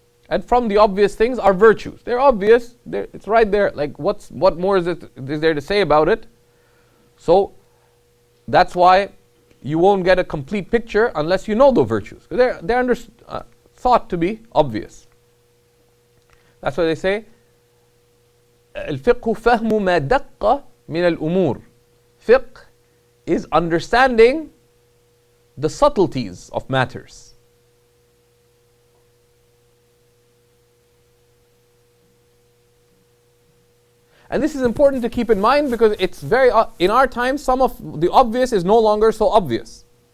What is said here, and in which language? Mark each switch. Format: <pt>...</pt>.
<en>And from the obvious things are virtues. They're obvious, it's right there. Like, what more is there to say about it? So that's why you won't get a complete picture unless you know the virtues. They're thought to be obvious. That's why they say,</en> <ar>الفقه فهم ما دق من الأمور.</ar> <en>Fiqh is understanding the subtleties of matters. And this is important to keep in mind because it's very, in our time, some of the obvious is no longer so obvious.</en>